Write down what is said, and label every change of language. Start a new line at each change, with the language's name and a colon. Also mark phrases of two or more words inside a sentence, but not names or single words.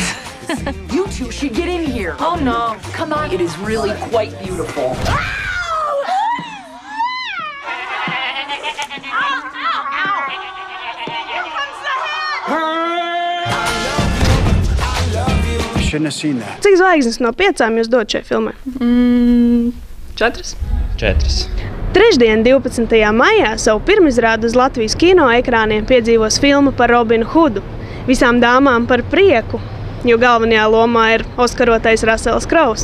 English: You two should get in here. Oh no. Come on, it is really quite beautiful. Shouldn't have seen that.
Latvian: Cik zvaigznes no 5 jūs dod šai filmai? 4. 4. Trešdien, 12. maijā, savu pirmizrādi uz Latvijas kino ekrāniem piedzīvos filma par Robinu Hudu. Visām dāmām par prieku, jo galvenajā lomā ir oskarotais Rasels Kraus.